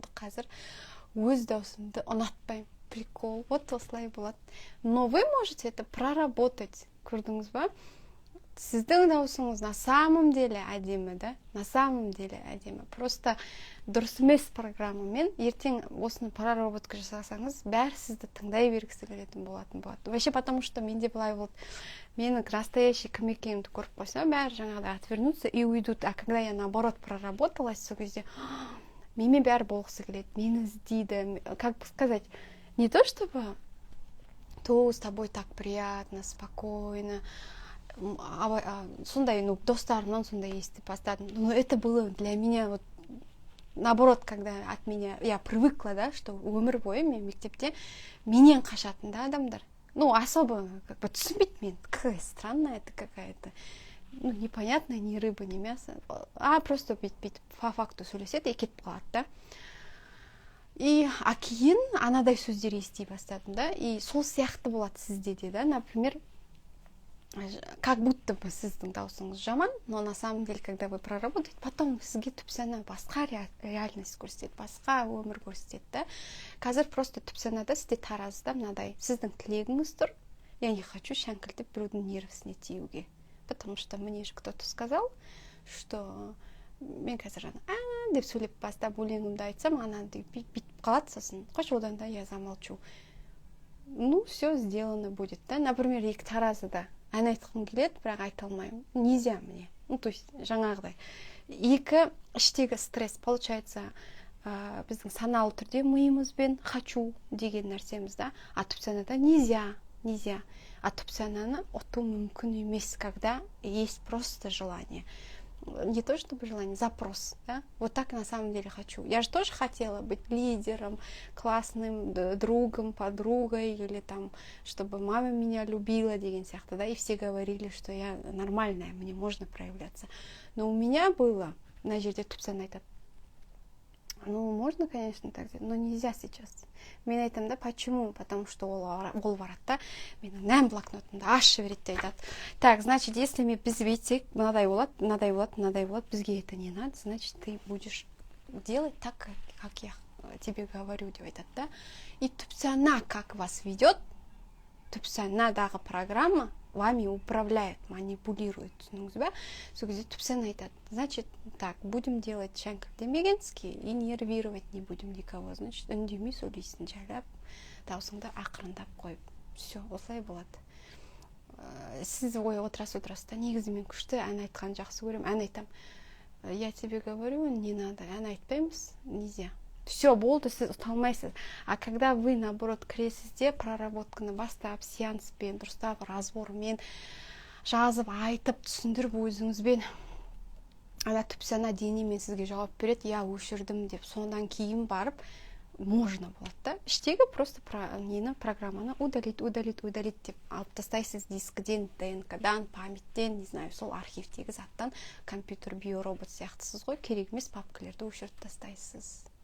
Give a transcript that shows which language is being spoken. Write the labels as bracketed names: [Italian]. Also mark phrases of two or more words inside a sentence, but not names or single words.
[Kazakh] Қазір өз даусымды ұнатпаймын. Прикол, вот осылай болады. [Russian] Но вы можете это проработать. [Kazakh] Көрдіңіз ба? Сіздің даусыңыз [Russian] на самом деле [Kazakh] әдемі, да? [Russian] На самом деле әдемі. [Kazakh] Просто дұрыс емес программамен ертең осыны проработка жасасаңыз, бәрі сізді тыңдай бергісі келетін болатын болады. [Russian] Вообще, потому что [Kazakh] менде былай болды. Менің настоящий кім екенімді көріп қойса, бәрі жаңағыдай [Russian] отвернутся и уйдут. А когда я наоборот проработалась, [Kazakh] сол кезде менімен бәрі болғысы келеді, мені іздейді. [Russian] Как бы сказать, не то чтобы то с тобой так приятно, спокойно, [Kazakh] сондай, ну, достарымнан сондай естіп бастадым. [Russian] Но это было для меня вот наоборот, когда от меня я привыкла, да, что [Kazakh] өмір бойы мен мектепте менен қашатын да адамдар. [Russian] Ну, особо как бы [Kazakh] түсінбейді мен. [Russian] Какая странная это какая-то. Ну, непонятная, ни рыба, ни мясо. А просто [Kazakh] бүйтіп [Russian] по факту [Kazakh] сөйлеседі и кетіп қалады да. И кейін анадай сөздер ести бастадым, да, и сол сияқты болады сізде де, да, [Russian] например, как будто бы [Kazakh] сіздің даусыңыз жаман, [Russian] но на самом деле, когда вы проработаете, потом [Kazakh] сізге түпсана басқа реальность көрсетеді, басқа өмір көрсетеді, да. Қазір просто түпсанада сізде таразыда мынадай, сіздің тілегіңіз тұр, [Russian] я не хочу [Kazakh] шәңкілдеп біреудің нервісіне тиюге, [Russian] потому что мне же кто-то сказал, что [Kazakh] мен қазір деп сөйлеп бастап өлеңімді айтсам, ана бүйтіп қалады, сосын қош, одан да [Russian] я замолчу. Ну, все сделано будет, да. Например, [Kazakh] екі таразыда ән айтқым келеді, бірақ айта алмаймын. [Russian] Нельзя мне. Ну, то есть жаңағыдай. [Kazakh] Екі іштегі стресс, получается, біздің саналы түрде миымызбен хочу деген нәрсеміз, да. А түпсанада нельзя. А түпсананы ұту мүмкін емес, [Russian] когда есть просто желание. Не то чтобы желание, запрос, да? Вот так на самом деле хочу. Я же тоже хотела быть лидером, классным другом, подругой, или там, чтобы мама меня любила, [Kazakh] деген сияқты, да, [Russian] и все говорили, что я нормальная, мне можно проявляться. Но у меня было, на [Kazakh] жерде түпсана айтады, [Russian] ну, можно, конечно, так сделать, но нельзя сейчас. [Kazakh] Мен айтам, да, [Russian] почему? Потому что [Kazakh] ол барады да, менің нәм блокнотымды ашып береді айтады. [Russian] Так, значит, если мы [Kazakh] біз бүйтсек, мынадай болады, бізге [Russian] это не надо, значит, ты будешь делать так, как я тебе говорю, [Kazakh] деп айтады, да. [Russian] И түпсана как вас ведет, [Kazakh] түпсанадағы программа [Russian] вами управляет, манипулирует, [Kazakh] түсініңіз бе? Сол кезде түпсана айтады, [Russian] значит, так, будем делать шәңкілдемегенский и нервировать не будем никого, значит, [Kazakh] үндемей сөйлейсің, жайлап, даусыңды ақырындап қойып. Все, осылай болады. Сіз ой отырасыз да, негізі мен күшті ән айтқан жақсы көрем, ән айтам. [Russian] Я тебе говорю, не надо, [Kazakh] ән айтпаймыз, [Russian] нельзя. Все, [Kazakh] болды, сіз ұталмайсыз. [Russian] А когда вы, наоборот, [Kazakh] кіресізде, проработканы бастап, сеанспен, дұрыстап, разбормен, жазып, айтып, түсіндіріп өзіңізбен, ана түпсана денемен сізге жауап береді, я өшірдім деп, содан кейін барып, можно болады да. Іштегі просто программаны удалить деп алып тастайсыз дискіден, ДНК-дан, памяттен, [Russian] не знаю, [Kazakh] сол архивтегі заттан, компьютер, биоробот сияқтысыз ғой, керек емес папкалерді өшіріп тастайсыз.